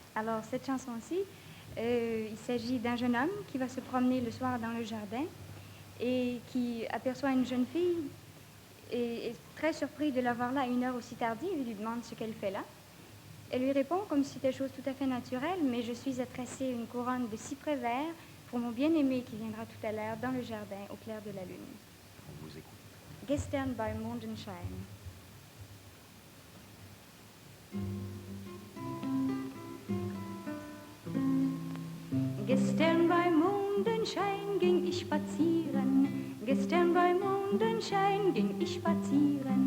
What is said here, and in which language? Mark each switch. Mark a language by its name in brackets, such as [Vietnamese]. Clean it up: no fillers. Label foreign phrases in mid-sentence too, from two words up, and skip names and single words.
[French] Alors, cette chanson-ci, il s'agit d'un jeune homme qui va se promener le soir dans le jardin et qui aperçoit une jeune fille et est très surpris de la voir là à une heure aussi tardive. Il lui demande ce qu'elle fait là. Elle lui répond comme si c'était chose tout à fait naturelle, mais je suis à tresser une couronne de cyprès vert pour mon bien-aimé qui viendra tout à l'heure dans le jardin au clair de la lune. On vous écoute. [German] Gestern bei Mondenschein. Gestern bei Mondenschein ging ich spazieren. Gestern bei Mondenschein ging ich spazieren.